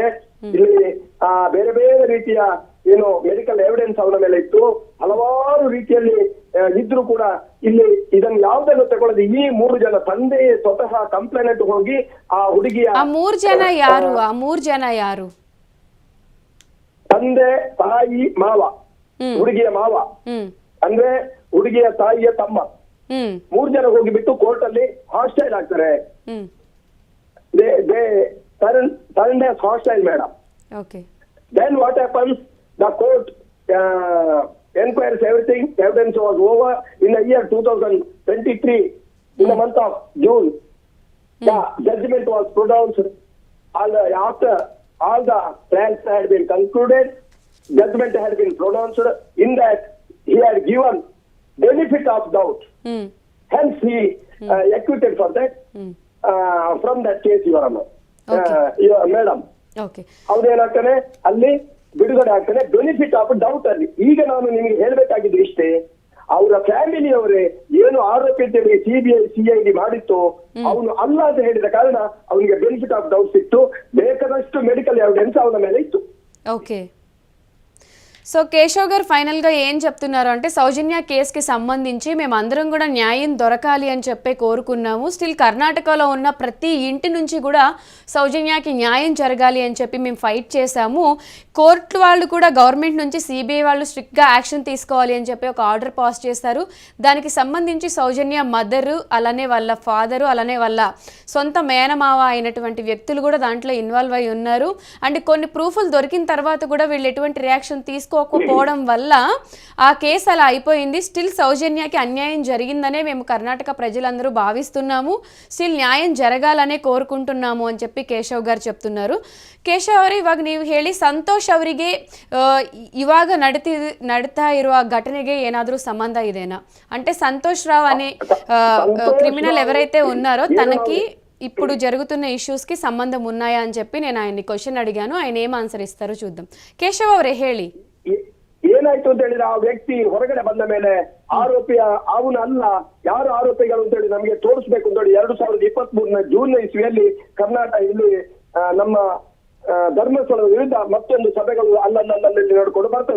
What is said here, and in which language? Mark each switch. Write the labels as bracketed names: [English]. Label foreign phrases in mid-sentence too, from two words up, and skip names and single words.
[Kannada] ಇಲ್ಲಿ ಬೇರೆ ಬೇರೆ ರೀತಿಯ ಏನು [English] medical evidence [Kannada] ಅವನ ಮೇಲೆ ಇತ್ತು, ಹಲವಾರು ರೀತಿಯಲ್ಲಿ ಇದ್ರು ಕೂಡ ಇಲ್ಲಿ ಇದನ್ನು ಯಾವುದನ್ನು ತಗೊಳ್ಳದೆ ಈ 3 ಜನ ತಂದೆ ಸ್ವತಃ ಕಂಪ್ಲೇಂಟ್ ಹೋಗಿ ಆ ಹುಡುಗಿಯ 3 ಜನ ಯಾರು? ಆ 3 ಜನ ಯಾರು? ತಂದೆ, ತಾಯಿ, ಮಾವ, ಹುಡುಗಿಯ ಮಾವ ಅಂದ್ರೆ ಹುಡುಗಿಯ ತಾಯಿಯ ತಮ್ಮ. 3 ಜನ ಹೋಗಿಬಿಟ್ಟು ಕೋರ್ಟ್ ಅಲ್ಲಿ ಹಾಸ್ಟೈಲ್ ಆಗ್ತಾರೆ. [English] turned as hostile madam. Okay. Then what happens? The court enquires everything. Evidence was over in the year 2023. In the month of June, the judgment was pronounced. After all the trials had been concluded, judgment had been pronounced. In that, he had given benefit of doubt. Hence, he acquitted for that from that case, Your Honor. Madam. Okay. [Kannada] ಅವ್ರೇನಾಗ್ತಾನೆ ಅಲ್ಲಿ ಬಿಡುಗಡೆ ಆಗ್ತಾನೆ [English] benefit of doubt [Kannada] ಅಲ್ಲಿ. ಈಗ ನಾನು ನಿಮಗೆ ಹೇಳ್ಬೇಕಾಗಿದ್ದು ಇಷ್ಟೇ, ಅವರ ಫ್ಯಾಮಿಲಿ ಅವರೇ ಏನು ಆರೋಪಿ CBI CID ಮಾಡಿತ್ತು ಅವನು ಅಲ್ಲ ಅಂತ ಹೇಳಿದ ಕಾರಣ ಅವನಿಗೆ [English] benefit of doubt [Kannada] ಸಿಕ್ತು. ಬೇಕಾದಷ್ಟು [English] medical evidence [Kannada] ಅವನ ಮೇಲೆ ಇತ್ತು. ಓಕೆ. [Telugu] సో కేశవ్ గారు ఫైనల్గా ఏం చెప్తున్నారు అంటే సౌజన్య కేసుకి సంబంధించి మేము అందరం కూడా న్యాయం దొరకాలి అని చెప్పే కోరుకున్నాము. స్టిల్ కర్ణాటకలో ఉన్న ప్రతి ఇంటి నుంచి కూడా సౌజన్యకి న్యాయం జరగాలి అని చెప్పి మేము ఫైట్ చేశాము. కోర్టు వాళ్ళు కూడా గవర్నమెంట్ నుంచి సిబిఐ వాళ్ళు స్ట్రిక్ట్గా యాక్షన్ తీసుకోవాలి అని చెప్పి ఒక ఆర్డర్ పాస్ చేశారు. దానికి సంబంధించి సౌజన్య మదరు, అలానే వాళ్ళ ఫాదరు, అలానే వాళ్ళ సొంత మేనమావ అయినటువంటి వ్యక్తులు కూడా దాంట్లో ఇన్వాల్వ్ అయి ఉన్నారు. అండ్ కొన్ని ప్రూఫ్లు దొరికిన తర్వాత కూడా వీళ్ళు ఎటువంటి రియాక్షన్ తీసుకోకపోవడం వల్ల ఆ కేసు అలా అయిపోయింది. స్టిల్ సౌజన్యకి అన్యాయం జరిగిందనే మేము కర్ణాటక ప్రజలందరూ భావిస్తున్నాము. స్టిల్ న్యాయ జరగాలనె కోర్కొంటున్నాము అని చెప్పి ಕೇಶವ್ గారు చెప్తున్నారు. [Kannada] ಕೇಶವ್ ಅವರೇ, ಇವಾಗ ನೀವು ಹೇಳಿ ಸಂತೋಷ್ ಅವರಿಗೆ ಇವಾಗ ನಡೀತಾ ಇರುವ ಘಟನೆಗೆ ಏನಾದರೂ ಸಂಬಂಧ ಇದೆನಾ? [Telugu] అంటే సంతోష్ రావు అనే క్రిమినల్ ఎవరైతే ఉన్నారో తనకి ఇప్పుడు జరుగుతున్న ఇష్యూస్కి సంబంధం ఉన్నాయా అని చెప్పి నేను ఆయన్ని క్వశ్చన్ అడిగాను. ఆయన ఏం ఆన్సర్ ఇస్తారో చూద్దాం. [Kannada] ಕೇಶವ್ ಅವರೇ ಹೇಳಿ. ಏನಾಯ್ತು ಅಂತ ಹೇಳಿದ್ರೆ, ಆ ವ್ಯಕ್ತಿ ಹೊರಗಡೆ ಬಂದ ಮೇಲೆ ಆರೋಪಿಯ ಅವನಲ್ಲ, ಯಾರು ಆರೋಪಿಗಳು ಅಂತ ಹೇಳಿ ನಮಗೆ ತೋರಿಸ್ಬೇಕು ಅಂತ ಹೇಳಿ 2023 ಜೂನ್ ಇಸ್ವಿಯಲ್ಲಿ ಕರ್ನಾಟಕ ಇಲ್ಲಿ ನಮ್ಮ ಧರ್ಮಸ್ಥಳದ ವಿರುದ್ಧ ಮತ್ತೊಂದು ಸಭೆಗಳು ಅಲ್ಲಲ್ಲಿ ನಡ್ಕೊಂಡು ಬರ್ತವೆ.